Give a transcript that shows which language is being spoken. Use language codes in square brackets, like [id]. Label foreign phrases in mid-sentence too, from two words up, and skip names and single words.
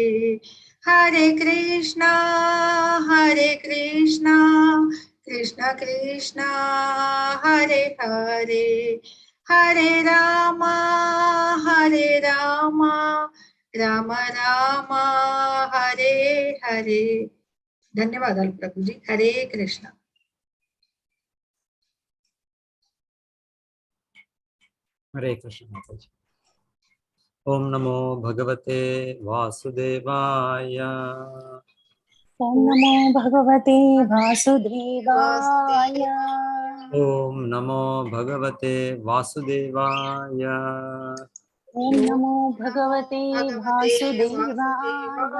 [sa] हरे कृष्णा कृष्ण कृष्णा हरे हरे, हरे राम राम राम हरे हरे। [te] ధన్యవాదాలు ప్రభుజీ. [sa] హరే కృష్ణ. [hi] हरे कृष्ण माताजी। [sa] ओम नमो भगवते वासुदेवाय। ओम नमो भगवते वासुदेवाय। ओम नमो भगवते वासुदेवाय। ओम नमो भगवते वासुदेवाय।